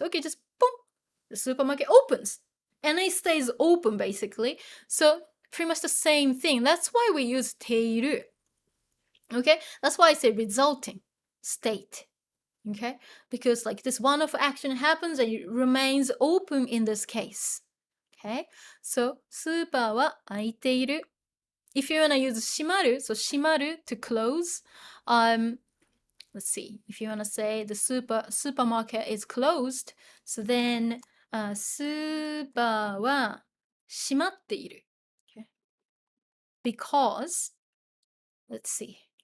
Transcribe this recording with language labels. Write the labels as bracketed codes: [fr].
[en] Okay, just boom, the supermarket opens. And it stays open, basically. So, pretty much the same thing. That's why we use ている. Okay? That's why I say resulting state. Okay? Because like this one-off action happens and it remains open in this case. Okay? [ja] So, スーパーは開いている. [en] If you want to use 閉まる, so 閉まる to close, let's see. If you want to say the supermarket is closed, so then [ja] スーパーは閉まっている. [en] Okay? Because, let's see.